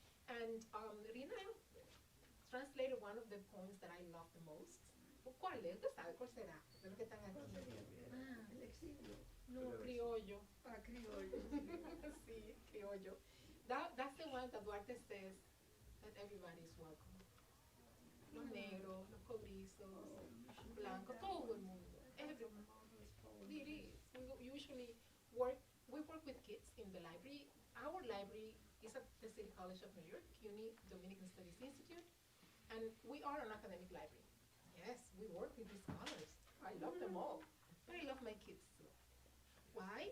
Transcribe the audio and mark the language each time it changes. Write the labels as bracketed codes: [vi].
[en] And Rhina translated one of the poems that I love the most. [es] ¿Cuál es? ¿Usted sabe cuál será? De los que están aquí. El exilio. No, criollo. Criollo. Sí, criollo. [en] That's the one that Duarte says that everybody is welcome. [es] Los negros, los cobrizos, blancos, todo el mundo, [en] everyone. It is. We usually work with kids in the library. Our library is at the City College of New York, CUNY Dominican Studies Institute, and we are an academic library. Yes, we work with these scholars. I love them all, but I love my kids too. Why?